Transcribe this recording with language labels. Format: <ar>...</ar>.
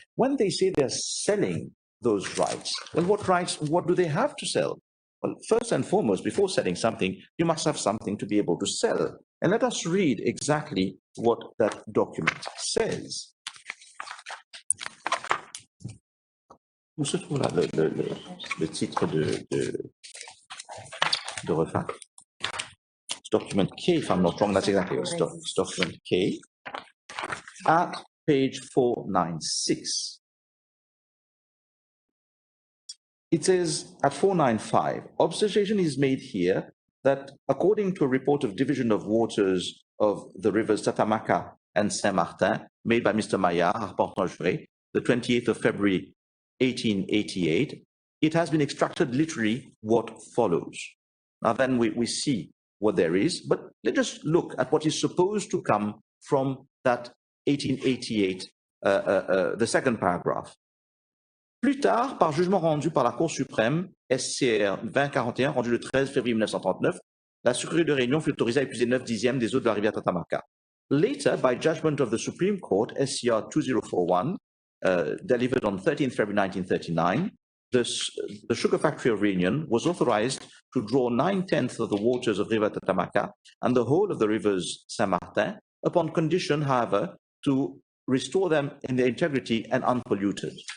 <en>When they say they're selling those rights, well, what rights, what do they have to sell? Well, first and foremost, before selling something, you must have something to be able to sell. And let us read exactly what that document says.</en> <fr>Où se trouve là le titre de refac?</fr> <en>Document K, if I'm not wrong, that's exactly what it's document K, at page 496. It says at 495, observation is made here that according to a report of division of waters of the rivers Tatamaka and Saint-Martin made by Mr. Maillard, Arpentant-Juré, the 28th of February, 1888, it has been extracted literally what follows. Now then we see what there is, but let's just look at what is supposed to come from that 1888, the second paragraph.</en> <fr>Plus tard, par jugement rendu par la Cour suprême, SCR 2041, rendu le 13 février 1939, la sucrerie de Réunion fut autorisée à épuiser 9/10 des eaux de la rivière Tatamaka.</fr> <en>Later, by judgment of the Supreme Court, SCR 2041, delivered on 13th February 1939, the sugar factory of Réunion was authorized to draw 9/10 of the waters of River Tatamaka and the whole of the rivers Saint-Martin, upon condition, however, to restore them in their integrity and unpolluted.</en>